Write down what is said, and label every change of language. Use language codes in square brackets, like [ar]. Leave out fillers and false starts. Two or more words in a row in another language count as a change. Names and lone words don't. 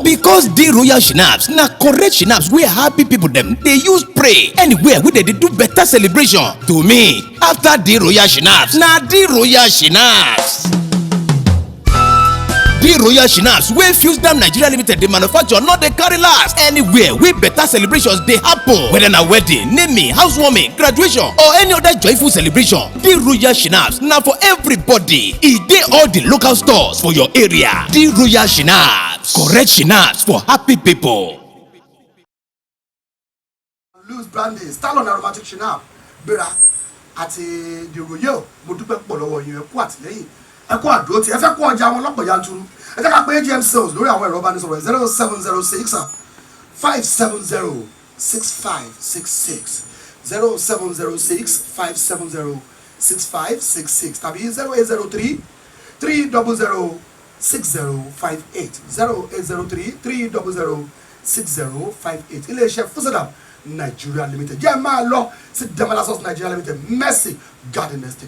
[pcm] Because the royal Schnapps na correct Schnapps wey happy people dem dey use pray anywhere wey dem dey do better celebration. To me, after the royal Schnapps, na the royal Schnapps. The royal Schnapps wey Fusadam Nigeria Limited dey manufacture no dey carry last anywhere wey better celebrations dey happen, whether na wedding, naming, housewarming, graduation or any other joyful celebration. The royal Schnapps na for everybody. E dey all the local stores for your area. The royal Schnapps, correct Schnapps for happy people. [yo] Loose brandy, Stallone aromatic Schnapps, Bera àti the royal mo dúpẹ́ pọ̀ lọ́wọ́ yín ẹ kú àtìlẹ́yìn ẹ kú àdúró tí ẹ fẹ́ kó ọjà wọn lọ́pọ̀ yanturu ẹ jẹ́ ká pé AGM sales lórí àwọn ẹ̀rọ ìbánisọ̀rọ̀ 0706 570 6566 0706 570 6566 tàbí 0803 300 6058 0803 300 6058 iléeṣẹ́ Fusadam Nigeria Limited jẹ́ máa lọ sí Damala Sauce Nigeria Limited Mercy Garden Estate.